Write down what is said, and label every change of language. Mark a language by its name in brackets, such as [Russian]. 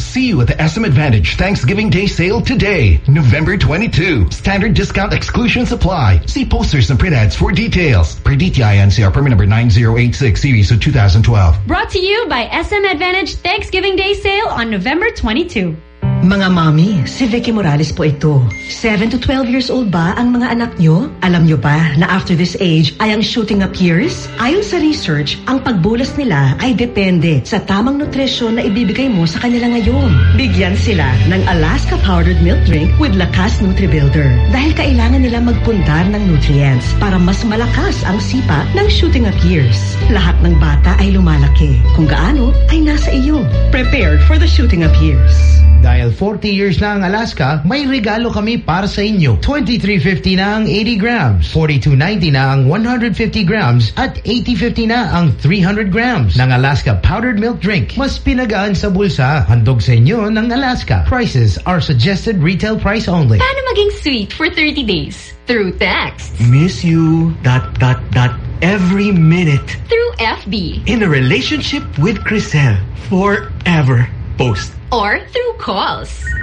[English] See you at the SM Advantage Thanksgiving Day Sale today, November 22. Standard discount exclusion supply. See posters and print ads for details. Per DTI NCR permit number 9086 series of 2012. Brought to you by SM Advantage Thanksgiving Day Sale on November 22. [Filipino] Mga mommy, si Vicky Morales po ito. [English] 7 to 12 years old [Filipino] ba ang mga anak nyo? Alam nyo ba na [English] after this age [Filipino] ay ang shooting up years? Ayon sa research, ang pagbulas nila ay depende sa tamang nutrisyon na ibibigay mo sa kanila ngayon. Bigyan sila ng Alaska Powdered Milk Drink with Lakas NutriBuilder dahil kailangan nila magpundar ng nutrients para mas malakas ang sipa ng shooting up years. Lahat ng bata ay lumalaki. Kung gaano, ay nasa iyo. [English] Prepared for the shooting up years. [Filipino] Dahil 40 years na ang Alaska, may regalo kami para sa inyo. 2350 na ang 80 grams, 4290 na ang 150 grams, at 8050 na ang 300 grams ng Alaska Powdered Milk Drink. Mas pinagaan sa bulsa, handog sa inyo ng Alaska. [English] Prices are suggested retail price only. [Filipino] Paano maging [English] sweet for 30 days? Through text. Miss you, dot, dot, dot, every minute. Through FB. In a relationship with Chriselle. Forever. Post. Or through calls.